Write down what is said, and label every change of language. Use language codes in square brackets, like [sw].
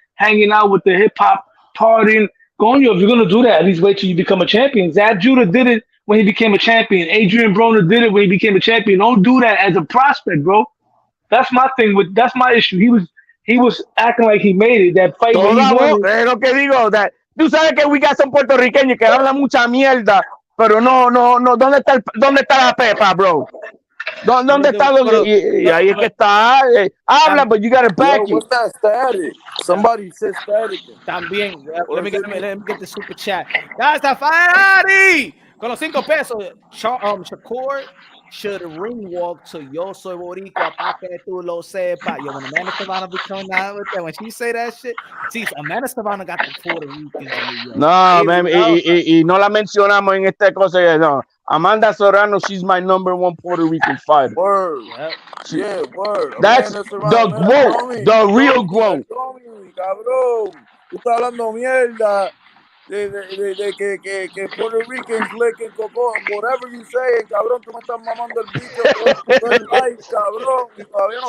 [en] hanging out with the hip hop, partying. Gonyo, if you're gonna do that, at least wait till you become a champion. Zab Judah did it when he became a champion. Adrian Broner did it when he became a champion. Don't do that as a prospect, bro. That's my thing that's my issue. He was acting like he made it. That fight when he won it. [es] Es lo que digo. Tú sabes que [en] we got some [es] puertorriqueños que hablan mucha mierda, pero no. ¿Dónde está la pepa, bro? ¿Dónde está? Y ahí es que está. Habla, [en] but you gotta back it. What's that static? Somebody said static. [es] También. [en] Let me get the super chat. [es] Guys, está Ferrari con los 5 pesos. [en] Shakur should ring walk to Yo Soy Boricua [es] pa que tú lo sepas. [en] Yo, when Amanda Savannah be coming out with that, when she say that shit, see, Amanda Savannah got the Puerto Ricans in New York. [es] No, man, y no la mencionamos en esta cosa. No. [en] Amanda Serrano, she's my #1 Puerto Rican fighter. Word. Yeah, word. That's the GOAT, the real GOAT. [es] Cabrón, tú estás hablando mierda de que [en] Puerto Ricans licking coco, whatever you say, [es] cabrón, tú me estás mamando el bicho, cabrón, y todavía no.